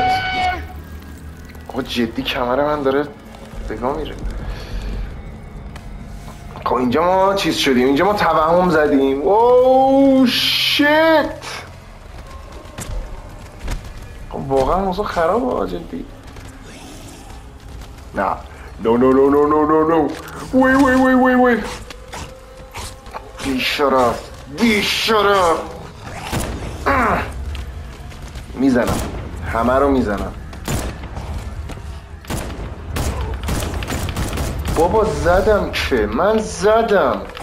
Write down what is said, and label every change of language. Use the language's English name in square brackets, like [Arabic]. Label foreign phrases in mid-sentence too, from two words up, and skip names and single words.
[Persian] آقا جدی کمر من داره بگاه میره. خب اینجا ما چیز شدیم، اینجا ما توهم زدیم. [English] oh shit. [Persian] خب واقعا موضوع خرابه جدی. نه [English] no no no no no no no [Persian] وی بیشرف میزنم همه رو میزنم. بابا زدم که من زدم.